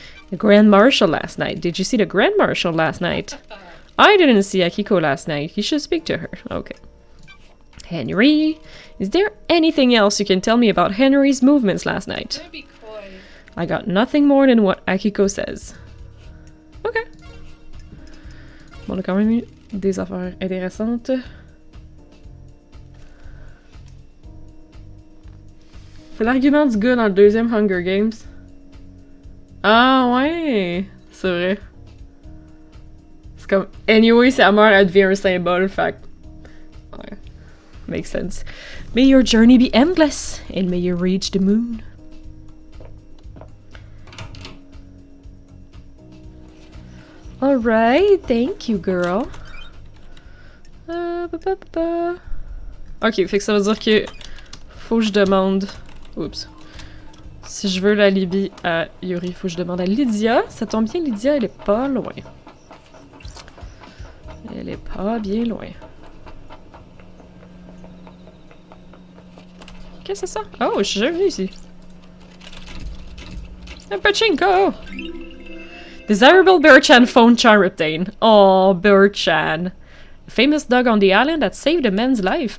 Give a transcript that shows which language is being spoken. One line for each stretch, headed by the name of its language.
English: The Grand Marshal last night. Did you see the Grand Marshal last night? I didn't see Akiko last night. You should speak to her. Okay. Henry, is there anything else you can tell me about Henry's movements last night? Don't be coy. I got nothing more than what Akiko says. Okay.
French: Bon, on a quand même eu des affaires intéressantes. C'est l'argument du gars dans le deuxième Hunger Games. Ah ouais, c'est vrai. C'est comme, anyway, sa mère, elle devient un symbole, fait que... Ouais,
English: makes sense. May your journey be endless, and may you reach the moon. Alright, thank you, girl.
French: Ok, fait que ça veut dire que faut que je demande... Oups. Si je veux l'alibi à Yuri, faut que je demande à Lydia. Ça tombe bien, Lydia, elle est pas loin. Elle est pas bien loin. Qu'est-ce que c'est ça? Oh, je suis jamais venue ici. Un pachinko!
English: Desirable Bear-chan phone charm obtained. Oh, Bear-chan. A famous dog on the island that saved a man's life.